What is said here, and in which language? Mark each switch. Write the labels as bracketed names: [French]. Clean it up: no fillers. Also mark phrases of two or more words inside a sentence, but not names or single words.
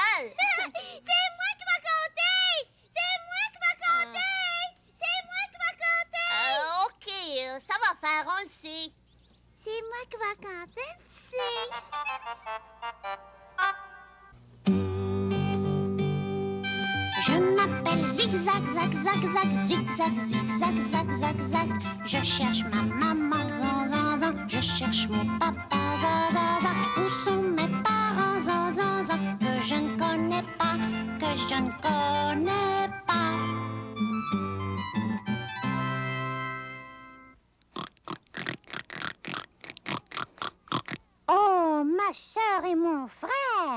[French] C'est moi qui vais compter! C'est moi qui vais compter! C'est moi qui vais compter! OK, ça va faire, on le sait. C'est moi qui vais compter, c'est... Je m'appelle Zigzag, zag, zag, zag, zigzag, zigzag, zag, zag, zag. Je cherche ma maman, zan, zan, zan. Je cherche mon papa, zan, zan, zan. Où sont mes parents, zan, zan, zan. Que je ne connais pas, que je ne connais pas. Oh, ma sœur et mon frère!